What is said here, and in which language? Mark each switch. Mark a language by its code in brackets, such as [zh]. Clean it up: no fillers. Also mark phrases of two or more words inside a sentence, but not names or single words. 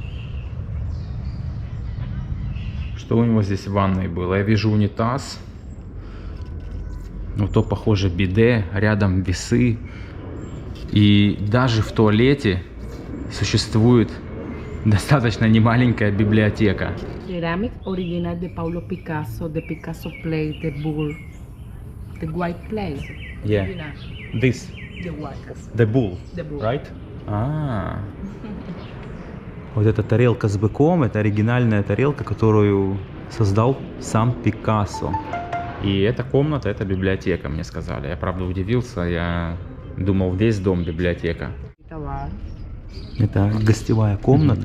[ru] Что у него здесь в ванной было? Я вижу унитаз. Ну, то похоже биде, рядом весы. И даже в туалете существует достаточно немаленькая библиотека. [es] Ceramic original de Pablo Picasso, [en] the Picasso plate, the bull, the white plate. Yeah. This. The white. The bull. The bull. Right? [ru] Вот эта тарелка с быком, это оригинальная тарелка, которую создал сам Пикассо. И эта комната, это библиотека, мне сказали. Я правда удивился, я думал, весь дом библиотека. Это гостевая комната.